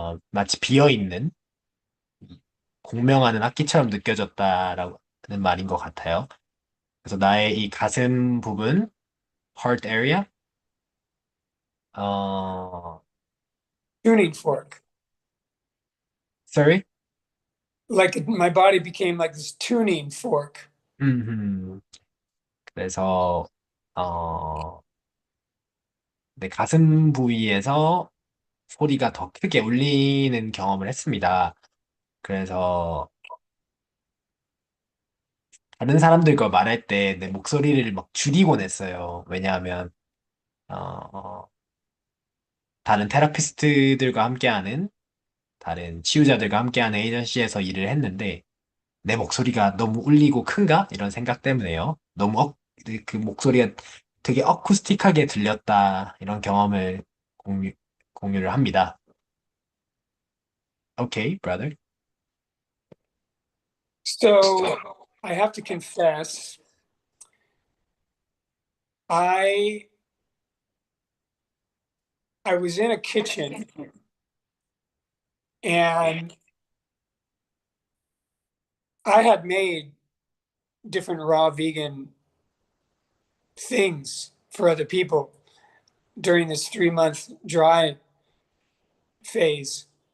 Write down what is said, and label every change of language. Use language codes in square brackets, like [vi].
[ko] 마치 비어 있는 공명하는 악기처럼 느껴졌다라는 말인 것 같아요. 그래서 나의 이 가슴 부분, heart area, 어, [en] Tuning fork. sorry? Like my body became like this tuning fork. [ko] 음, 그래서 어, 내 가슴 부위에서 소리가 더 크게 울리는 경험을 했습니다. 그래서 다른 사람들과 말할 때 내 목소리를 막 줄이곤 했어요. 왜냐하면 어, 다른 테라피스트들과 함께하는 다른 치유자들과 함께하는 에이전시에서 일을 했는데 내 목소리가 너무 울리고 큰가? 이런 생각 때문에요. 너무 그 목소리가 되게 어쿠스틱하게 들렸다. 이런 경험을 공유를 합니다. [en] Okay, brother. So I have to confess, I I was in a kitchen and I had made different raw vegan things for other people during this 3 month dry phase.